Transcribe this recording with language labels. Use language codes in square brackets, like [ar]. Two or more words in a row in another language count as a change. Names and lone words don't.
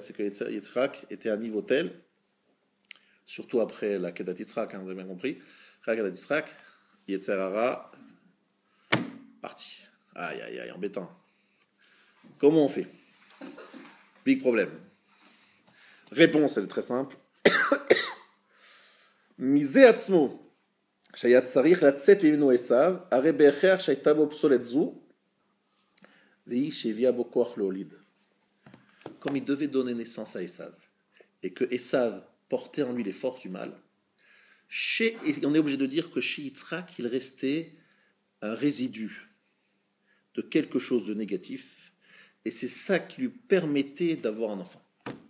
[fr] C'est que Yitzhak était à un niveau tel, surtout après la Kedat Yitzhak, vous avez bien compris, après la Kedat Yitzhak, [he] יצר הרע, [fr] parti. Aïe, aïe, aïe, embêtant. Comment on fait ? Big problème. Réponse, elle est très simple. Misé atzmo. [he] שהיה צריך לצאת ממנו עשיו, הרי בהכרח שהייתה בו פסולת זו, והיא שהביאה בו כוח להוליד. [fr] Comme il devait donner naissance à Esav, et que Esav portait en lui les forces du mal, on est obligé de dire que chez Yitzhak, il restait un résidu de quelque chose de négatif, et c'est ça qui lui permettait d'avoir un enfant.